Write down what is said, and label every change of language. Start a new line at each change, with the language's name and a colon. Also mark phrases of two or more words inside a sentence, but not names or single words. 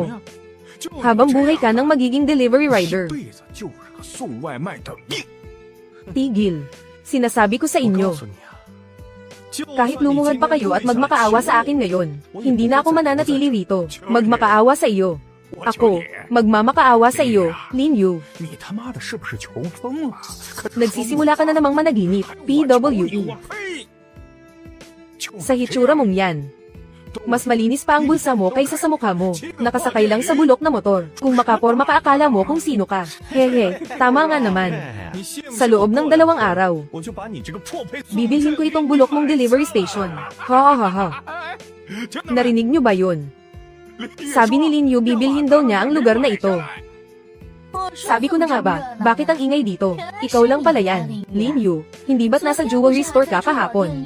Filipino: Habang buhay ka ng magiging
English: delivery rider.
Filipino: Tigil. Sinasabi ko sa inyo. Kahit lumuhad pa kayo at magmakaawa sa akin ngayon, hindi na ako mananatili rito. Magmakaawa sa iyo. Ako, magmamakaawa sa iyo, Lin Yu.
Chinese: 你他妈的是不是穷疯了？可是
Filipino: Nagsisimula ka na namang managinip, PWE.
Chinese: 呸！就
Filipino: Sa hitsura mong yan. Mas malinis pa ang bulsa mo kaysa sa mukha mo. Nakasakay lang sa bulok na motor. Kung makaporma ka akala mo kung sino ka. Hehe, tama nga naman.
Chinese: 你信不信
Filipino: Sa loob ng 2 araw,
Chinese: 我就把你这个破配送
Filipino: bibilhin ko itong bulok mong
English: delivery station.
Filipino: Ha ha ha ha. Narinig niyo ba yun? Sabi ni Lin Yu bibilhin daw niya ang lugar na ito. Sabi ko na nga ba, bakit ang ingay dito? Ikaw lang pala yan, Lin Yu. Hindi ba't nasa
English: jewelry store
Filipino: ka kahapon?